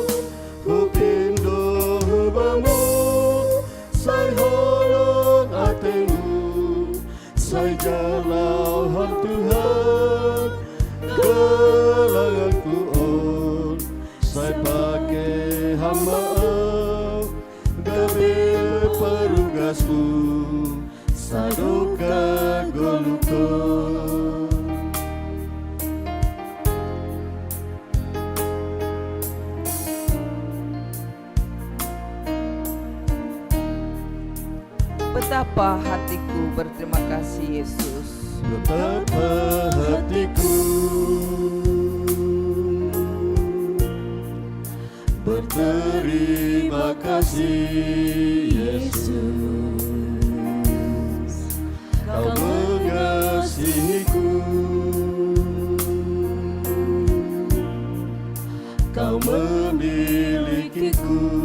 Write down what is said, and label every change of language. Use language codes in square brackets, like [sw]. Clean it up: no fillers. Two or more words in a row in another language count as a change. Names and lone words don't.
[bts] hupindo hubamu, sai holong atenu, sai jalau ham Tuhan gelanganku on, sai pakai hamba gabe perugasmu, saduka golukon. [id] Betapa hatiku berterima kasih Yesus. Betapa hatiku berterima kasih Yesus, Kau mengasihiku, Kau memilikiku.